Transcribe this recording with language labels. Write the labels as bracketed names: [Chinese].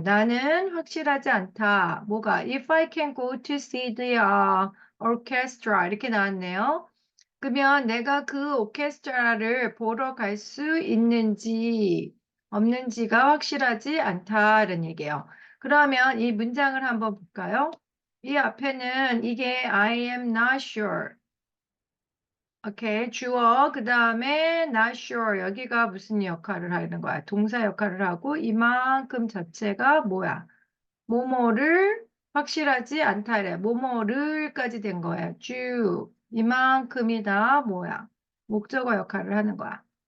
[Korean] 나는 확실하지 않다. 뭐가? [English] If I can go to see the orchestra. [Korean] 이렇게 나왔네요. 그러면 내가 그 오케스트라를 보러 갈 수 있는지 없는지가 확실하지 않다는 얘기예요. 그러면 이 문장을 한번 볼까요? 이 앞에는 이게 [English] I am not sure. [Korean] 오케이, 주어, 그 다음에 not sure. 여기가 무슨 역할을 하는 거야? 동사 역할을 하고 이만큼 자체가 뭐야? 뭐뭐를 확실하지 않다래. 뭐뭐를까지 된 거야. 쭉 이만큼이다. 뭐야? 목적어 역할을 하는 거야.